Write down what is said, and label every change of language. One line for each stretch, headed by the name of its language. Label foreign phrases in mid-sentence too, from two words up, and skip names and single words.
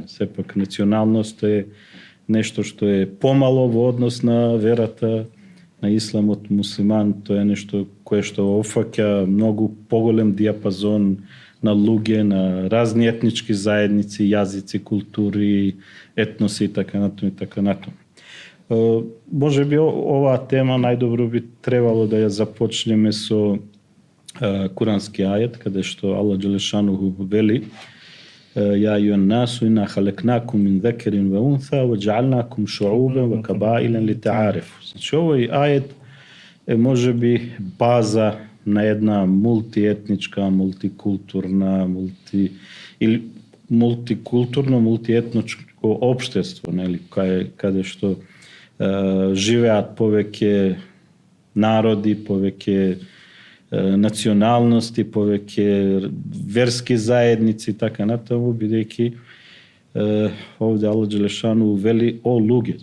Macedonian: Сепак националност е нешто што е помало во однос на верата на исламот, муслиман, тоа е нешто кое што опфаќа многу поголем диапазон на луѓе, на разни етнички заедници, јазици, култури, етноси и така натаму и така натаму. Може би оваа тема најдобро би требало да ја започнеме со курански ајет, каде што
Arabic: الله جل شأنه
Macedonian: вели:
Arabic: "يا أيها الناس إنا خلقناكم من ذكر وأنثى وجعلناكم شعوبا وقبائل لتعارفوا."
Macedonian: Значи овој ајет е можеби база на една мултиетничка, мултикултурна, мултиетничко општество, нели, каде што живеат повеќе народи, повеќе националности, повеќе верски заедници, така натаму, бидејќи овде
Arabic: الله جل شأنه
Macedonian: вели о луѓе.